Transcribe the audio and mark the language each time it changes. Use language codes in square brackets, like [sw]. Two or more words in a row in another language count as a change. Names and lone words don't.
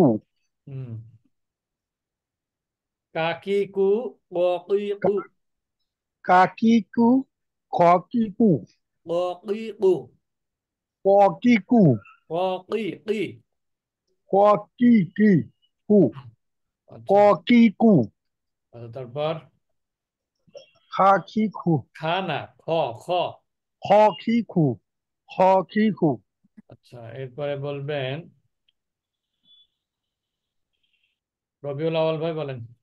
[bn] হুম। কাকি কু, ক কি কু। কা কি কু, খ কি কু, ক কি কু। ক কি কু, ক কি কি। ক কি কি কু, ক আচ্ছা। কি কু, আচ্ছা, তারপর খা কি খু, খানা, খ। খ। খ কি খু, খ কি খু। আচ্ছা, এরপরে বলবেন রবিউল আউয়াল ভাই, বলেন।